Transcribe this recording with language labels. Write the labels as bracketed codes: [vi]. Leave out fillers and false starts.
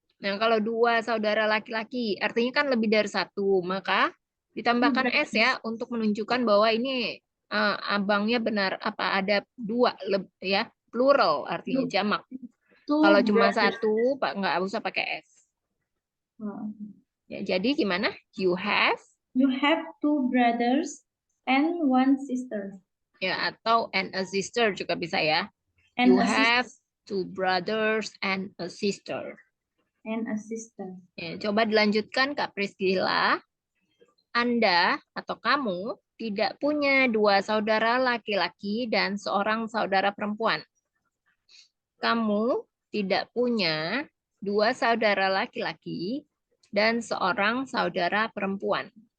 [id] Nah, kalau 2 saudara laki-laki, artinya kan lebih dari 1, maka ditambahkan S ya untuk menunjukkan bahwa ini abangnya benar apa ada 2 ya, plural artinya jamak. Kalau cuma 1, Pak nggak usah pakai S. Ya, jadi gimana? [en] You have 2 brothers and 1 sister. [id] ya atau [en] and a sister [id] juga bisa ya. [en] And You a have 2 brothers and a sister. [id] Ya, coba dilanjutkan Kak Priscilla. Anda atau kamu tidak punya 2 saudara laki-laki dan seorang saudara perempuan. kamu tidak punya 2 saudara laki-laki dan seorang saudara perempuan.